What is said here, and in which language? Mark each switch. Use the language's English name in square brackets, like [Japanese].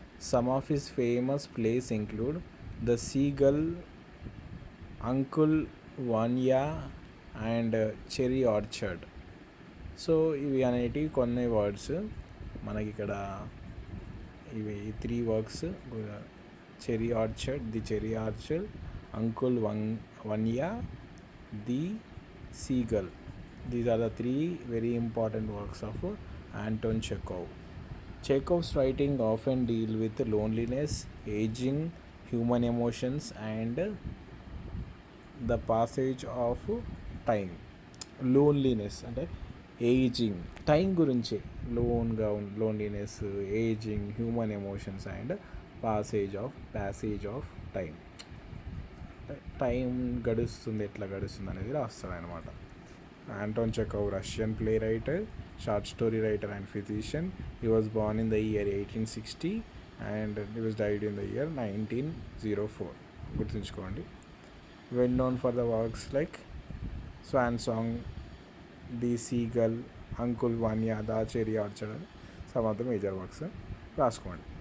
[English] Some of his famous plays include the seagull, uncle Vanya and cherry orchard. [Telugu] So ఇవి అనేటివి కొన్ని words మనకి ఇక్కడ, ఇవి 3 works, cherry orchard, uncle Vanya, the seagull. [English] These are the 3 very important works of Anton Chekhov. Chekhov's writing often deal with loneliness, aging, human emotions and the passage of time. Loneliness అంటే aging, time గురించి, loneliness, aging, human emotions and passage of time. [Telugu] Time గడుస్తుంది, ఎట్లా గడుస్తుంది అనేది రాస్తాడు అనమాట. [English] Anton Chekhov, Russian playwright, short story writer and physician. He was born in the year 1860 and he was died in the year 1904. [Telugu] గుర్తుంచుకోండి. [English] Well known for the works like Swan Song, The Seagull, Uncle Vanya, The Cherry Orchard, some of the major works. [Telugu] రాసుకోండి.